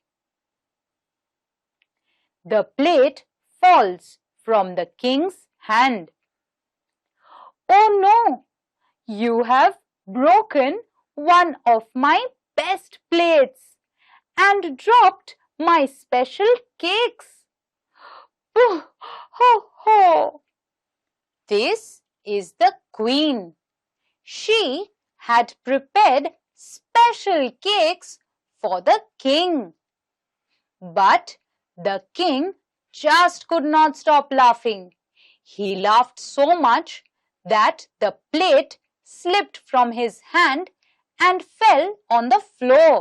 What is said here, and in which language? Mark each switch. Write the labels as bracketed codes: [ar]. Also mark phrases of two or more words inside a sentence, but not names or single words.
[en] The plate falls from the king's hand. Oh no! You have broken one of my best plates and dropped my special cakes. Boo! Ho ho! This is the queen. She had prepared special cakes for the king. But the king just could not stop laughing. He laughed so much that the plate slipped from his hand and fell on the floor.